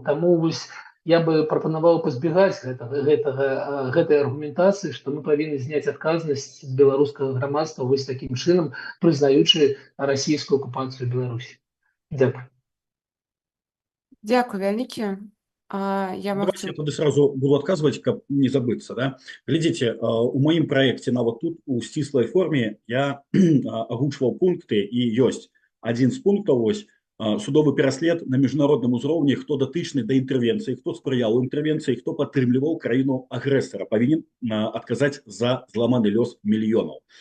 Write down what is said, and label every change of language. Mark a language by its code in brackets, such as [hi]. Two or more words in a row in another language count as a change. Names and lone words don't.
[be] Таму вось я бы прапанаваў пазбегаць гэтай аргументацыі, што мы павінны зняць адказнасць з беларускага грамадства вось такім чынам, прызнаючы расійскую акупацыю Беларусі. Дзякуй. Дзякуй вялікі. Я [ru] Давайте я тогда сразу буду отказывать, как не забыться. Да? [be] Глядите, у моим проекте на вот тут у стислой форме я агучваў пункты, і ёсць один з пунктаў ось судовы пераслед на міжнародным узроўні, хто датычны да інтэрвенцыі, хто спрыяў інтэрвенцыі, хто падтрымліваў краіну агрэсара, павінен адказаць за зламаны лёс мільёнаў.